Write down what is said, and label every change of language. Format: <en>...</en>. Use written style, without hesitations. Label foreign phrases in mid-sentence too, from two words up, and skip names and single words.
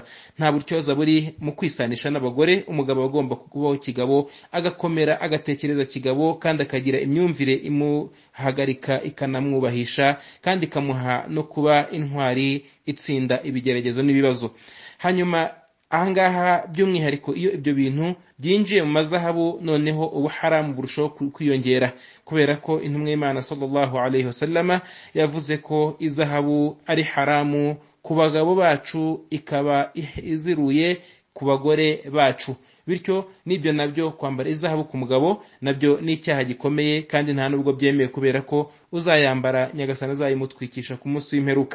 <rw>Nta buryoza buri mu kwisanisha n'abagore. Umugabo agomba kubaho kigabo, agakomera, agatekereza kigabo, kandi akagira imyumvire imuhagarika ikanamwubahisha, kandi ikamuha no kuba intwari itsinda ibigeragezo n'ibibazo. Hanyuma ahangaha by'umwihariko iyo ibyo bintu byinjiye mu mazahabu, noneho ubu haramu burushaho kwiyongera, kubera ko intumwa y'Imana</rw> <ar>صلى الله عليه وسلم</ar> <rw>yavuze ko izahabu ari haramu ku bagabo bacu, ikaba iziruye ku bagore bacu. Bityo nibyo nabyo kwambara izahabu ku mugabo nabyo ni icyaha gikomeye, kandi nta nubwo byemewe, kubera ko uzayambara Nyagasani azayimutwikisha ku munsi w'imperuka.</rw>